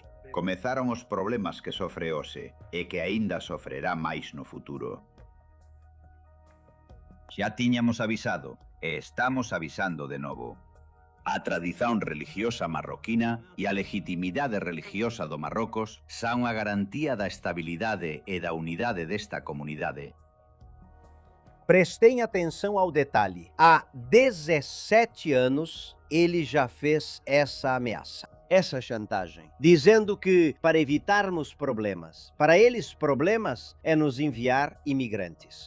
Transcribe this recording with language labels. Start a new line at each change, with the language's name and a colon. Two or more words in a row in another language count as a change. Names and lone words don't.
Galician: Comezaron os problemas que sofre hoxe e que aínda sofrerá máis no futuro. Xa tiñamos avisado e estamos avisando de novo. A tradición religiosa marroquina e a legitimidade religiosa do Marrocos son a garantía da estabilidade e da unidade desta comunidade.
Portuguese: Prestem atenção ao detalhe. Há 17 anos ele já fez essa ameaça, essa chantagem, dizendo que para evitarmos problemas, para eles problemas é nos enviar imigrantes.